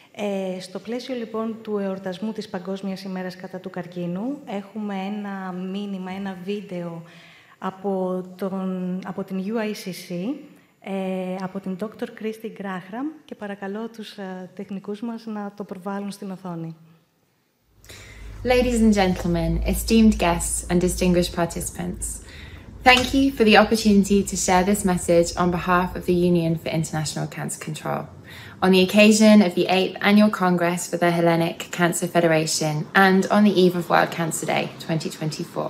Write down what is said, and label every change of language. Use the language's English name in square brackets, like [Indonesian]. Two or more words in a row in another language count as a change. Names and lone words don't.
[Greek] Στο πλαίσιο λοιπόν του εορτασμού της Παγκόσμιας Ημέρας κατά του Καρκίνου έχουμε ένα μήνυμα, ένα βίντεο από την U.I.C.C, από την Dr. Kirstie και παρακαλώ τους τεχνικούς μας να το προβάλλουν στην οθόνη. [English] Ladies and gentlemen, esteemed guests and distinguished participants, thank you for the opportunity to share this message on behalf of the Union for International Cancer Control, on the occasion of the 8th Annual Congress for the Hellenic Cancer Federation and on the eve of World Cancer Day 2024.